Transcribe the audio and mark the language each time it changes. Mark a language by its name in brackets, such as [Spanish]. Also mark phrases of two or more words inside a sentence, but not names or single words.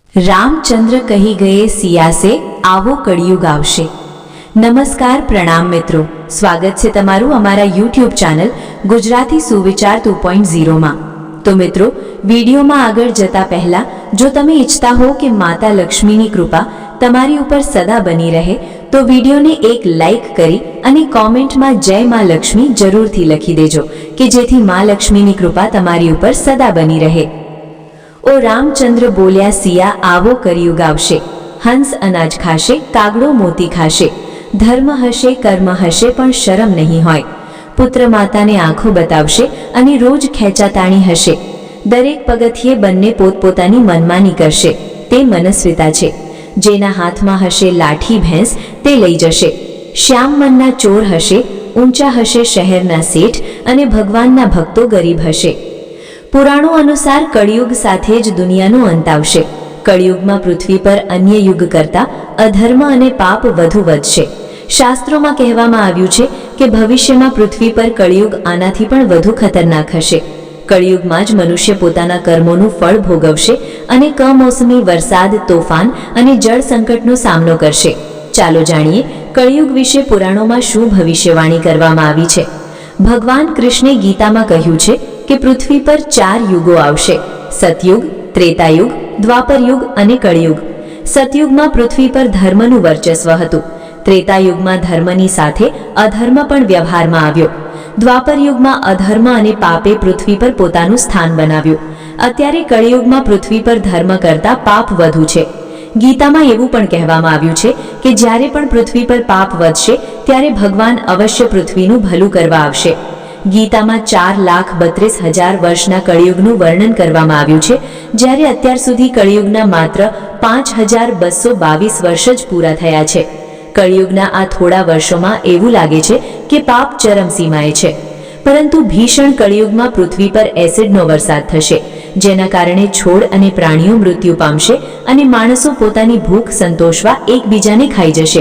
[Gujarati] રામચંદ્ર કહી ગયા સિયા સે આવો કળિયુગ આવશે। [Hindi] नमस्कार प्रणाम मित्रों, [Gujarati] स्वागत છે તમારું અમારા YouTube ચેનલ ગુજરાતી સુવિચાર 2.0 માં। તો મિત્રો, વિડીયોમાં આગળ જતા પહેલા જો તમે ઈચ્છતા હો કે માતા લક્ષ્મીની કૃપા તમારી ઉપર સદા બની રહે તો વિડીયોને એક લાઈક કરી અને કોમેન્ટમાં જય માં લક્ષ્મી જરૂરથી લખી દેજો કે જેથી માં લક્ષ્મીની કૃપા તમારી ઉપર સદા બની રહે। ઓ રામચંદ્ર બોલ્યા સિયા આવો કળિયુગ આવશે। હંસ અનાજ ખાશે, કાગડો મોતી ખાશે. ધર્મ હશે, કર્મ હશે, પણ શરમ નહીં હોય। પુત્ર માતા ને આંખો બતાવશે અને રોજ ખેંચાતાણી હશે। દરેક પગથિયે બંને પોતપોતાની મનમાની કરશે, તે મનસ્વિતા છે। જેના હાથમાં હશે લાઠી ભેંસ તે લઈ જશે। શ્યામ મનના ચોર હશે, ઊંચા હશે શહેરના શેઠ અને ભગવાનના ભક્તો ગરીબ હશે। પુરાણો અનુસાર કલિયુગ સાથે જ દુનિયાનો અંત આવશે। કલિયુગમાં પૃથ્વી પર અન્ય યુગ કરતા અધર્મ અને પાપ વધુ વધશે। શાસ્ત્રોમાં કહેવામાં આવ્યું છે કે ભવિષ્યમાં પૃથ્વી પર કલિયુગ આનાથી પણ વધુ ખતરનાક હશે। કલિયુગમાં જ મનુષ્ય પોતાના કર્મોનું ફળ ભોગવશે અને કમોસમી વરસાદ, તોફાન અને જળ સંકટનો સામનો કરશે। ચાલો જાણીએ કલિયુગ વિશે પુરાણોમાં શું ભવિષ્યવાણી કરવામાં આવી છે। ભગવાન કૃષ્ણે ગીતામાં કહ્યું છે કે પૃથ્વી પર 4 યુગો આવશે, સતયુગ, ત્રેતાયુગ, દ્વાપરયુગ અને કલિયુગ। સતયુગમાં પૃથ્વી પર ધર્મનું વર્ચસ્વ હતું। ત્રેતાયુગમાં ધર્મની સાથે અધર્મ પણ વ્યવહારમાં આવ્યો। દ્વાપરયુગમાં અધર્મ અને પાપે પૃથ્વી પર પોતાનું સ્થાન બનાવ્યું। અત્યારે કલિયુગમાં પૃથ્વી પર ધર્મ કરતા પાપ વધુ છે। ગીતામાં એવું પણ કહેવામાં આવ્યું છે કે જ્યારે પણ પૃથ્વી પર પાપ વધશે ત્યારે ભગવાન અવશ્ય પૃથ્વીનું ભલું કરવા આવશે। ગીતામાં 4,32,000 વર્ષના કલિયુગનું વર્ણન કરવામાં આવ્યું છે, જ્યારે અત્યાર સુધી કલિયુગના માત્ર 5,222 વર્ષ જ પૂરા થયા છે। કલિયુગના આ થોડા વર્ષોમાં એવું લાગે છે કે પાપ ચરમસીમાએ છે, પરંતુ ભીષણ કલિયુગમાં પૃથ્વી પર એસિડનો વરસાદ થશે, જેના કારણે છોડ અને પ્રાણીઓ મૃત્યુ પામશે અને માણસો પોતાની ભૂખ સંતોષવા એકબીજાને ખાઈ જશે।